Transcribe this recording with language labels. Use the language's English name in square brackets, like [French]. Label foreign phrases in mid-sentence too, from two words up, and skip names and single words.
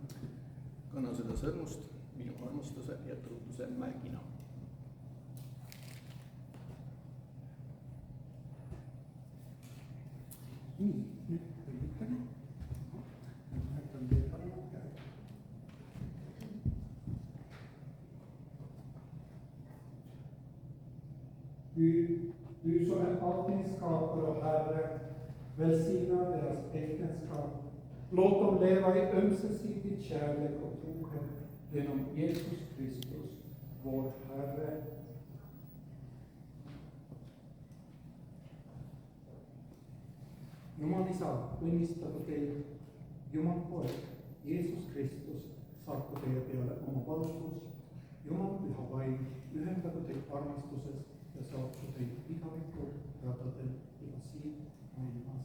[Estonian] Kanna seda sõrmust minu armastuse ja truuduse märgina. Nii, nüüd õigetagi. Näitan teie paremad käed. [Swedish] Du som allting skapar och Herre, välsigna deras äktenskap. Låt dem leva i ömsesidig kärlek och trohet genom Jesus Kristus, vår Herre. [Estonian] Jumal Isa õnnistagu teid, Jumal Poeg, Jeesus Kristus saatku teie peale oma valgus. Jumal Püha Vaim ühendagu teid armastuses ja saatku teid igaviku radadel ja siin maailmas.